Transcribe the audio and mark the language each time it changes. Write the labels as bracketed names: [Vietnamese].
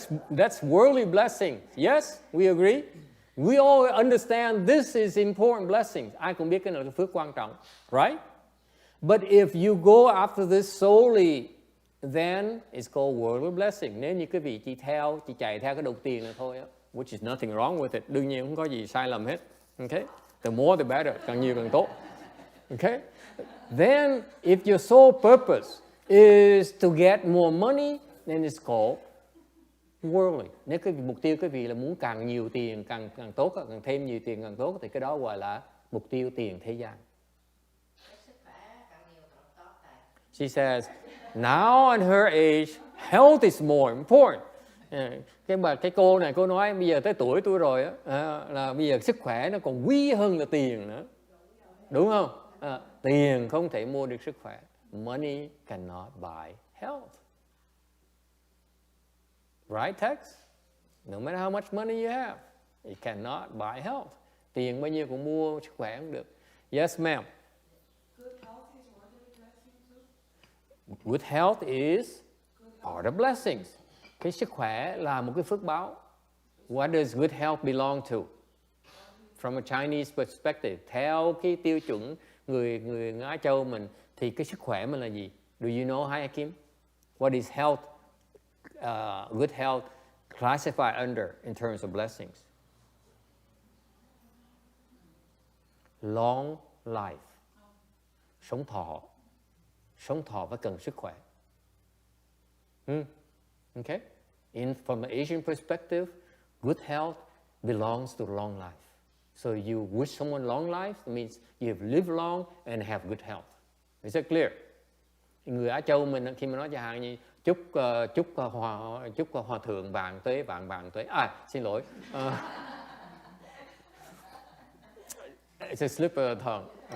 [English] That's worldly blessing. Yes, we agree. We all understand this is important blessing. [Vietnamese] Ai cũng biết cái này là phước quan trọng, right? [English] But if you go after this solely, then it's called worldly blessing. [Vietnamese] Nếu như quý vị chỉ chạy theo cái đồng tiền này thôi, [English] which is nothing wrong with it. [Vietnamese] Đương nhiên không có gì sai lầm hết. [English] Okay? The more the better, [Vietnamese] càng nhiều càng tốt. [English] Okay? Then, if your sole purpose is to get more money, then it's called worldly. [Vietnamese] Nếu cái mục tiêu quý vị là muốn càng nhiều tiền càng tốt, càng thêm nhiều tiền càng tốt, thì cái đó gọi là mục tiêu tiền thế gian. [English] She says, now at her age, health is more important. [Vietnamese] Cái cô này cô nói bây giờ tới tuổi tôi rồi là bây giờ sức khỏe nó còn quý hơn là tiền nữa, đúng không? Tiền không thể mua được sức khỏe. [English] Money cannot buy health. Right, Tex? No matter how much money you have, it cannot buy health. [Vietnamese] Tiền bao nhiêu cũng mua sức khỏe không được. [English] Yes, ma'am. Good health is part of blessings. [Vietnamese] Cái sức khỏe là một cái phước báo. [English] What does good health belong to? From a Chinese perspective, [Vietnamese] theo cái tiêu chuẩn người Á Châu mình, thì cái sức khỏe mình là gì? [English] Do you know, Hai Kim? What is health? Good health classified under in terms of blessings? Long life. [Vietnamese] Sống thọ. Sống thọ phải cần sức khỏe. [English] Okay? From the Asian perspective, good health belongs to long life. So you wish someone long life, it means you have lived long and have good health. Is that clear? [Vietnamese] Người Á Châu mình khi mà nói chẳng hạn như chúc hòa thượng vàng tuế. Xin lỗi. [English] It's a slip of the tongue.